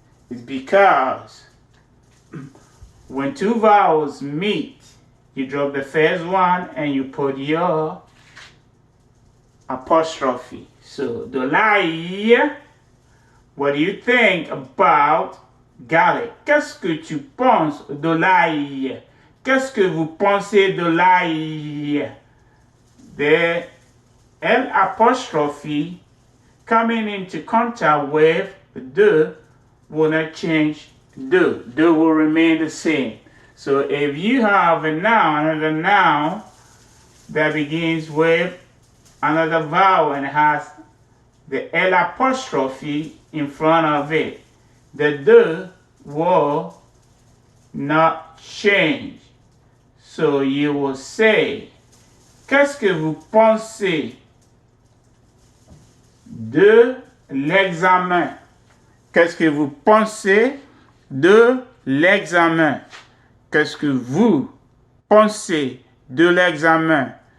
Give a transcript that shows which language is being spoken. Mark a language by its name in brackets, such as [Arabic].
[English] It's because when two vowels meet, you drop the first one and you put your apostrophe. So, de l'ail, what do you think about garlic? [French] Qu'est-ce que tu penses de l'ail? Qu'est-ce que vous pensez de l'ail? [English] The L apostrophe coming into contact with de will not change de. De will remain the same. So if you have a noun, another noun that begins with another vowel and has the L apostrophe in front of it, the de will not change. So you will say, [French] qu'est-ce que vous pensez de l'examen? Qu'est-ce que vous pensez de l'examen? Qu'est-ce que vous pensez de l'examen?